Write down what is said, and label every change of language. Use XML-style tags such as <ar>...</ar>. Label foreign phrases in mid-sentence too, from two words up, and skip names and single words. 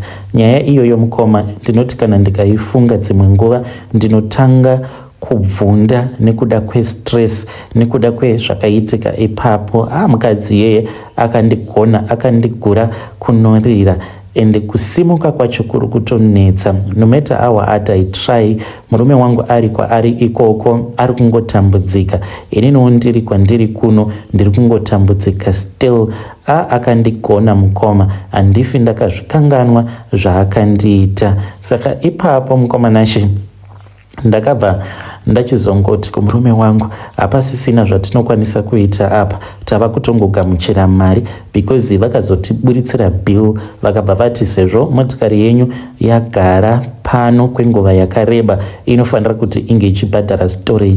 <sn>Nyaya iyoyo mukoma ndinoti kana ndikaifunga dzimwe nguva ndinotanga kubvunda nekuda kwestress, nekuda kwezvakaitika ipapo. Mukadzi yeye akandigura kunorira, ende kusimuka kwacho kuri kutonetsa.</sn> <en>No matter how hard I try,</en> <sn>murume wangu ari kwaari ikoko ari kungotambudzika. Ininiwo ndiri kwandiri kuno ndiri kungotambudzika still. Akandigona mukoma, handifi ndakazvikanganwa zvaakandiita. Saka ipapo mukoma nashe ndakabva ndachizongoti kumurume wangu, hapasisina zvatinokwanisa kuita apa, tava kutongogamuchira mari, because vakazotiburitsira bill vakabva vati sezvo motikari yenyu yagara pano kwenguva yakareba inofanira kuti inge ichibhadhara storage.</sn>